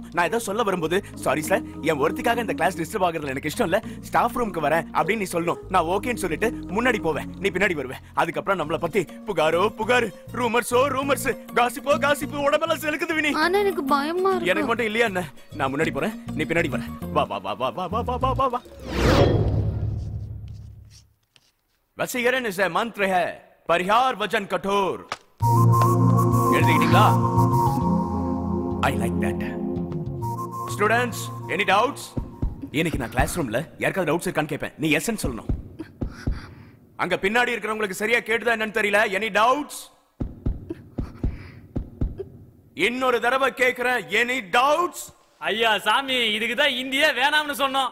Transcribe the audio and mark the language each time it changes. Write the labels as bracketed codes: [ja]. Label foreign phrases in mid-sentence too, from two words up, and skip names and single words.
[ta] நான் ஏதோ சொல்ல வரும்போது [en] sorry sir, [ta] என் ஒருத்திக்காக இந்த [en] class disturb [ta] ஆகுறதுல எனக்கு இஷ்டம் இல்ல, ஸ்டாஃப் ரூமுக்கு வரேன் அப்படின்னு நீ சொல்லணும். நான் ஓகேன்னு சொல்லிட்டு முன்னாடி போவேன், நீ பின்னாடி வருவேன். அதுக்கப்புறம் நம்மள பத்தி புகார், ரூமர்ஸோ ரூமர்ஸ், காசிப்போ காசிப்பு, உடம்பெல்லாம் செலுக்குது வினி. ஆனா எனக்கு பயமா இருக்கு. எனக்கு மட்டும் இல்லையா என்ன? நான் முன்னாடி போறேன், நீ பின்னாடி வர. வா வா வா வா வா வா வா வா. [hi] वसीकरण से मंत्र है, परिहार वचन कठोर. [ta] எழுதிட்டீங்களா? [en] I like that. Students, any doubts? [ta] இன்னைக்கு நான் கிளாஸ் ரூம்ல யாருக்காவது டவுட்ஸ் இருக்கான்னு கேட்பேன். நீ எஸ்ன்னு சொல்லணும். அங்க பின்னாடி இருக்கிறவங்களுக்கு சரியா கேட்டுதா என்னன்னு தெரியல. [en] any doubts? [ta] இன்னொரு தடவை கேக்குறேன், [en] any doubts? [ta] ஐயா சாமி, இதுக்கு தான் இந்தியா வேணாம்னு சொன்னோம்.